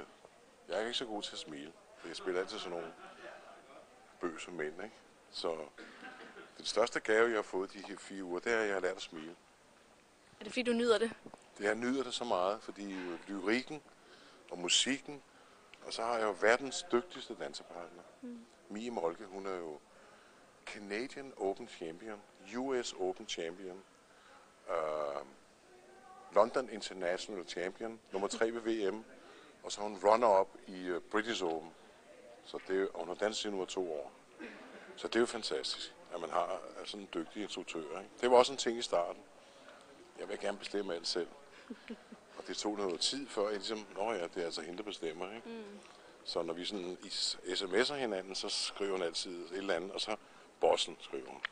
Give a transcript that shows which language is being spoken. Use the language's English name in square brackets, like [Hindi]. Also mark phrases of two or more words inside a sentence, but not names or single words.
[Danish] Jeg er ikke så god til at smile. Jeg spiller altid sådan nogle bøse mænd, ikke? Så den største gave, jeg har fået de her 4 uger, det er, at jeg har lært at smile. Er det fordi, du nyder det? Jeg nyder det så meget, fordi lyrikken og musikken, og så har jeg jo verdens dygtigste danserpartner. Mie Molke, hun er jo Canadian Open Champion, US Open Champion, London International Champion, nummer 3 ved VM, og så er hun runner-up i British Open. Så det er, og hun har danset i nummer 2 år. Så det er jo fantastisk, at man har sådan en dygtig instruktør. Ikke? Det var også en ting i starten. Jeg vil gerne bestemme alt selv. Og det tog noget tid før, jeg ligesom, det er altså hende, der bestemmer. Ikke? Så når vi sådan sms'er hinanden, så skriver hun altid et eller andet, og så bossen skriver hun.